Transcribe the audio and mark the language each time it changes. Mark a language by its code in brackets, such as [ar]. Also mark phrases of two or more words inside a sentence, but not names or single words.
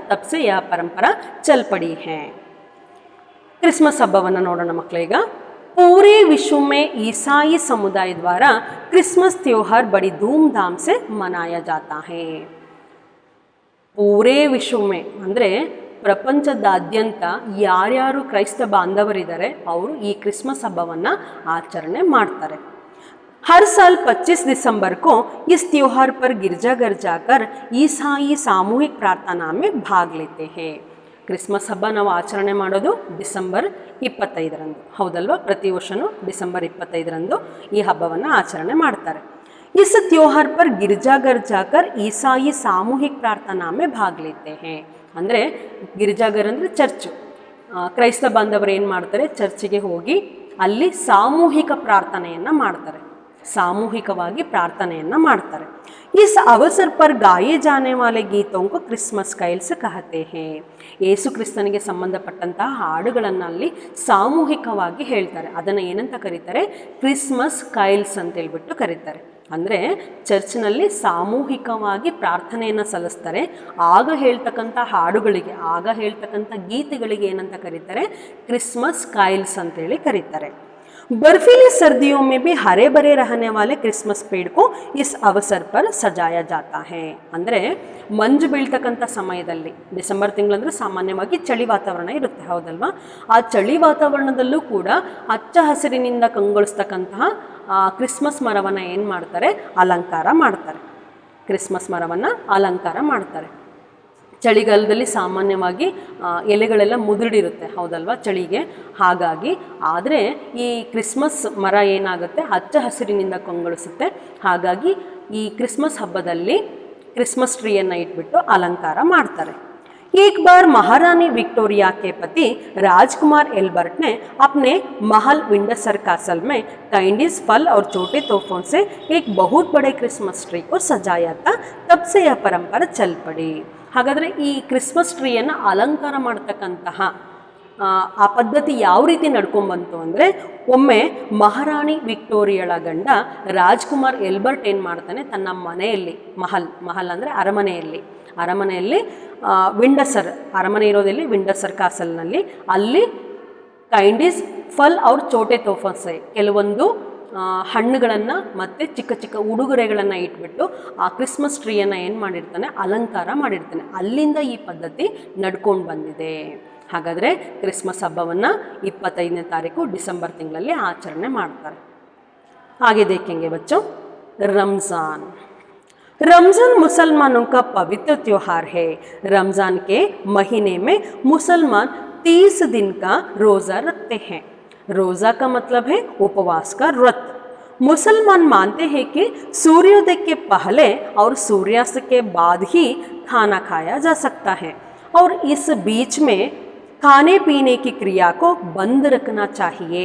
[hi] तब से यह परंपरा चल पड़ी है। [kn] ಕ್ರಿಸ್ಮಸ್ ಹಬ್ಬವನ್ನ ನೋಡೋಣ ಮಕ್ಕಳೀಗ। [hi] पूरे विश्व में ईसाई समुदाय द्वारा क्रिसमस त्योहार बड़ी धूमधाम से मनाया जाता है। पूरे विश्व में [kn] ಅಂದ್ರೆ ಪ್ರಪಂಚದಾದ್ಯಂತ ಯಾರ್ಯಾರು ಕ್ರೈಸ್ತ ಬಾಂಧವರಿದ್ದಾರೆ ಅವರು ಈ ಕ್ರಿಸ್ಮಸ್ ಹಬ್ಬವನ್ನು ಆಚರಣೆ ಮಾಡ್ತಾರೆ. [hi] हर साल 25 दिसंबर को इस त्योहार पर गिरजाघर जाकर ईसाई सामूहिक प्रार्थना में भाग लेते हैं. [kn] ಕ್ರಿಸ್ಮಸ್ ಹಬ್ಬ ನಾವು ಆಚರಣೆ ಮಾಡೋದು ಡಿಸೆಂಬರ್ 25ರಂದು, ಹೌದಲ್ವಾ? ಪ್ರತಿ ವರ್ಷವೂ ಡಿಸೆಂಬರ್ 25ರಂದು ಈ ಹಬ್ಬವನ್ನು ಆಚರಣೆ ಮಾಡ್ತಾರೆ. [hi] इस त्योहार पर गिरजाघर जाकर ईसाई सामूहिक प्रार्थना में भाग लेते हैं. [kn] ಅಂದರೆ ಗಿರಿಜಾಘರ್ ಅಂದರೆ ಚರ್ಚು. ಕ್ರೈಸ್ತ ಬಾಂಧವರು ಏನು ಮಾಡ್ತಾರೆ, ಚರ್ಚಿಗೆ ಹೋಗಿ ಅಲ್ಲಿ ಸಾಮೂಹಿಕ ಪ್ರಾರ್ಥನೆಯನ್ನು ಮಾಡ್ತಾರೆ, ಸಾಮೂಹಿಕವಾಗಿ ಪ್ರಾರ್ಥನೆಯನ್ನು ಮಾಡ್ತಾರೆ. [hi] इस अवसर पर गाए जाने वाले गीतों को क्रिसमस कैल्स कहते हैं. [kn] ಯೇಸು ಕ್ರಿಸ್ತನಿಗೆ ಸಂಬಂಧಪಟ್ಟಂತಹ ಹಾಡುಗಳನ್ನು ಅಲ್ಲಿ ಸಾಮೂಹಿಕವಾಗಿ ಹೇಳ್ತಾರೆ. ಅದನ್ನು ಏನಂತ ಕರೀತಾರೆ? ಕ್ರಿಸ್ಮಸ್ ಕೈಲ್ಸ್ ಅಂತ ಹೇಳ್ಬಿಟ್ಟು ಕರೀತಾರೆ. ಅಂದರೆ ಚರ್ಚ್ನಲ್ಲಿ ಸಾಮೂಹಿಕವಾಗಿ ಪ್ರಾರ್ಥನೆಯನ್ನು ಸಲ್ಲಿಸ್ತಾರೆ. ಆಗ ಹೇಳ್ತಕ್ಕಂಥ ಹಾಡುಗಳಿಗೆ, ಆಗ ಹೇಳ್ತಕ್ಕಂಥ ಗೀತೆಗಳಿಗೆ ಏನಂತ ಕರೀತಾರೆ? ಕ್ರಿಸ್ಮಸ್ ಕೈಲ್ಸ್ ಅಂತೇಳಿ ಕರೀತಾರೆ. [hi] बर्फीली सर्दियों में भी हरे भरे रहने वाले क्रिसमस पेड़ को इस अवसर पर सजाया जाता है. [kn] ಅಂದರೆ ಮಂಜು ಬೀಳ್ತಕ್ಕಂಥ ಸಮಯದಲ್ಲಿ, ಡಿಸೆಂಬರ್ ತಿಂಗಳಂದರೆ ಸಾಮಾನ್ಯವಾಗಿ ಚಳಿ ವಾತಾವರಣ ಇರುತ್ತೆ, ಹೌದಲ್ವಾ? ಆ ಚಳಿ ವಾತಾವರಣದಲ್ಲೂ ಕೂಡ ಹಚ್ಚ ಹಸಿರಿನಿಂದ ಕಂಗೊಳಿಸ್ತಕ್ಕಂತಹ ಕ್ರಿಸ್ಮಸ್ ಮರವನ್ನು ಏನು ಮಾಡ್ತಾರೆ? ಅಲಂಕಾರ ಮಾಡ್ತಾರೆ. ಕ್ರಿಸ್ಮಸ್ ಮರವನ್ನು ಅಲಂಕಾರ ಮಾಡ್ತಾರೆ. ಚಳಿಗಾಲದಲ್ಲಿ ಸಾಮಾನ್ಯವಾಗಿ ಎಲೆಗಳೆಲ್ಲ ಮುದುಡಿರುತ್ತೆ, ಹೌದಲ್ವಾ? ಚಳಿಗೆ. ಹಾಗಾಗಿ ಆದರೆ ಈ ಕ್ರಿಸ್ಮಸ್ ಮರ ಏನಾಗುತ್ತೆ? ಹಚ್ಚ ಹಸಿರಿನಿಂದ ಕಂಗೊಳಿಸುತ್ತೆ. ಹಾಗಾಗಿ ಈ ಕ್ರಿಸ್ಮಸ್ ಹಬ್ಬದಲ್ಲಿ ಕ್ರಿಸ್ಮಸ್ ಟ್ರೀಯನ್ನು ಇಟ್ಬಿಟ್ಟು ಅಲಂಕಾರ ಮಾಡ್ತಾರೆ. [hi] एक बार महारानी विक्टोरिया के पति राजकुमार एल्बर्ट ने अपने महल विंडसर कासल में कैंडीज, फल और छोटे तोहफों से एक बहुत बड़े क्रिसमस ट्री को सजाया था. तब से यह परंपरा चल पड़ी. [kn] ಹಾಗಾದರೆ ಈ ಕ್ರಿಸ್ಮಸ್ ಟ್ರೀಯನ್ನು ಅಲಂಕಾರ ಮಾಡ್ತಕ್ಕಂತಹ ಆ ಪದ್ಧತಿ ಯಾವ ರೀತಿ ನಡ್ಕೊಂಡ್ಬಂತು ಅಂದರೆ, ಒಮ್ಮೆ ಮಹಾರಾಣಿ ವಿಕ್ಟೋರಿಯಳ ಗಂಡ ರಾಜ್ಕುಮಾರ್ ಎಲ್ಬರ್ಟ್ ಏನು ಮಾಡ್ತಾನೆ, ತನ್ನ ಮನೆಯಲ್ಲಿ, ಮಹಲ್ ಅಂದರೆ ಅರಮನೆಯಲ್ಲಿ ವಿಂಡಸರ್, ಅರಮನೆ ಇರೋದಲ್ಲಿ ವಿಂಡಸರ್ ಕಾಸಲ್ನಲ್ಲಿ, ಅಲ್ಲಿ ಕೈಂಡೀಸ್, [hi] फल और छोटे तोहफ़ों से, [kn] ಕೆಲವೊಂದು ಹಣ್ಣುಗಳನ್ನು ಮತ್ತು ಚಿಕ್ಕ ಚಿಕ್ಕ ಉಡುಗೊರೆಗಳನ್ನು ಇಟ್ಬಿಟ್ಟು ಆ ಕ್ರಿಸ್ಮಸ್ ಟ್ರೀಯನ್ನು ಏನು ಮಾಡಿರ್ತಾನೆ? ಅಲಂಕಾರ ಮಾಡಿರ್ತಾನೆ. ಅಲ್ಲಿಂದ ಈ ಪದ್ಧತಿ ನಡ್ಕೊಂಡು ಬಂದಿದೆ. ಹಾಗಾದರೆ ಕ್ರಿಸ್ಮಸ್ ಹಬ್ಬವನ್ನು 25ನೇ ತಾರೀಕು ಡಿಸೆಂಬರ್ ತಿಂಗಳಲ್ಲಿ ಆಚರಣೆ ಮಾಡ್ತಾರೆ. [hi] आगे देखेंगे बच्चों, रमज़ान. रमज़ान मुसलमानों का पवित्र त्यौहार है. रमज़ान के महीने में मुसलमान 30 दिन का रोज़ा रखते हैं. रोज़ा का मतलब है उपवास का व्रत. मुसलमान मानते हैं कि सूर्योदय के पहले और सूर्यास्त के बाद ही खाना खाया जा सकता है और इस बीच में खाने पीने की क्रिया को बंद रखना चाहिए.